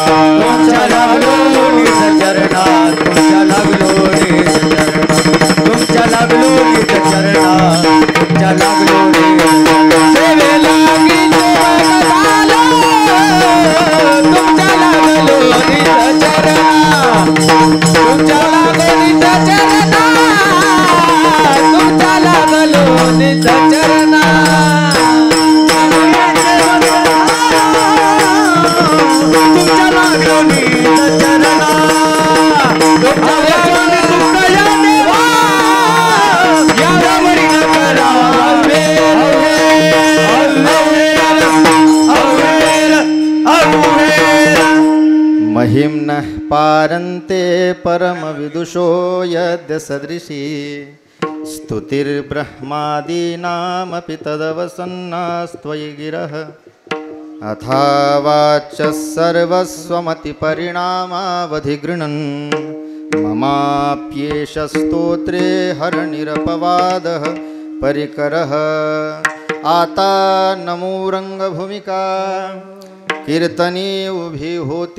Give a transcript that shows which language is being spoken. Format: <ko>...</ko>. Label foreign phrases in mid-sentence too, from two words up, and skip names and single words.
<mr>तुमच्या लागलो निज चरणा तुमच्या लागलो निज चरणा तुमच्या लागलो निज चरणा तुमच्या लागलो निज सेवे लागी सेवक झालो तुमच्या लागलो निज चरणा तुमच्या लागलो निज चरणा तुमच्या लागलो निज चरणा तुमच्या लागलो निज चरणा तुमच्या लागलो निज देवा यावरी न करावे</mr> <sa>महिम्नः पारन्ते परमविदुषो यद्य सदृशी स्तुतिर्ब्रह्मादीनामपि तदवसन्नास्त्वयि गिरः अथावाच्यः सर्वस्वमतिपरिणामावधिगृह्णन् ममाप्येष स्तोत्रे हरनिरपवादः परिकरः</sa> <mr>आता नमो रंगभूमिका कीर्तनी उभी होती</mr>